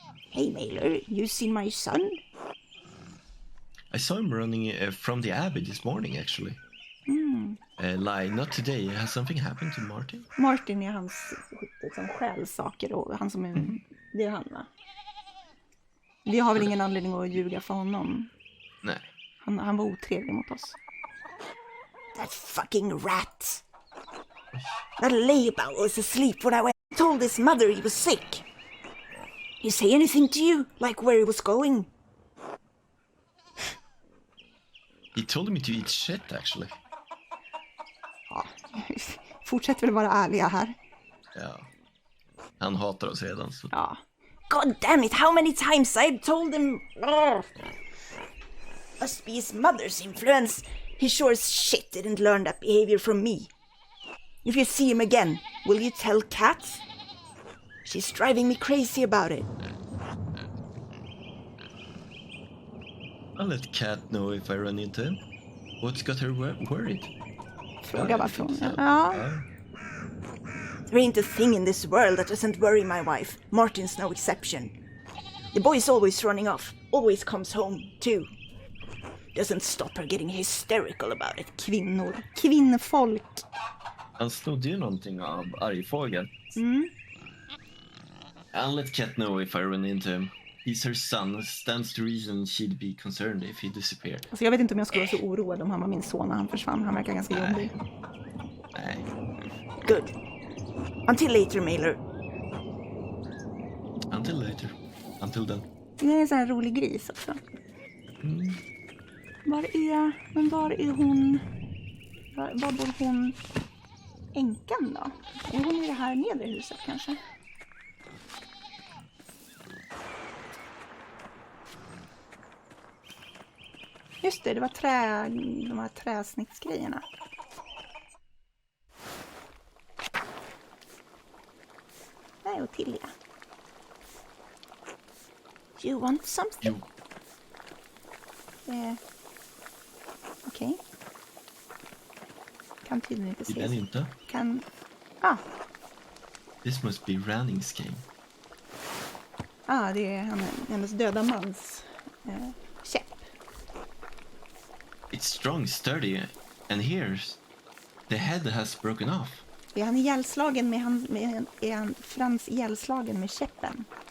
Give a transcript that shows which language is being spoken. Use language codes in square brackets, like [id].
[en] Hey, Mailer, you seen my son? I saw him running from the Abbey this morning, actually. Lie, not today. Has something happened to Martin? [sv] Martin är hans liksom, själsaker och han som är... Det är han, va? Vi har väl ingen anledning att ljuga för honom. Nej. Han var otrevlig mot oss. [en] That fucking rat! That layabouts was asleep when I went and told his mother he was sick. He say anything to you, like where he was going? He told me to eat shit, actually. [sv] Ja, fortsätter väl vara ärliga här. Ja. Han hatar oss redan. Så. Ja. [en] God damn it, how many times I've told him... Must be his mother's influence. He sure as shit didn't learn that behavior from me. If you see him again, will you tell Kat? She's driving me crazy about it. I'll let Kat know if I run into him. What's got her worried? [sv] Fråga varför hon... Ja. [en] There ain't a thing in this world that doesn't worry my wife. Martin's no exception. The boy's always running off. Always comes home, too. Doesn't stop her getting hysterical about it. [sv] Kvinnfolk. Han snodde ju någonting av argfågeln. [en] I'll let Kat know if I run into him. He's her son. Stands to reason she'd be concerned if he disappeared. [sv] Alltså jag vet inte om jag skulle vara så oroad om han var min son när han försvann. Han verkar ganska jobbig. Nej. [en] Good. Until later, Mailer. Until later. Until then. [sv] Det är en sån här rolig gris också. Var är hon? Var bor hon? Änkan då? Är hon i det här nedre huset kanske? Just det var de här träsnittsgrejerna. Där är Ottilia. [en] You want something? [sv] Jo, Okej. Kan tydligen inte vill den se. inte? Kan... [en] This must be Rannings game. [sv] Det är hennes döda mans käpp. [en] It's strong, sturdy, and here's the head has broken off. [sv] Är han ihjälslagen är han Frans ihjälslagen med käppen?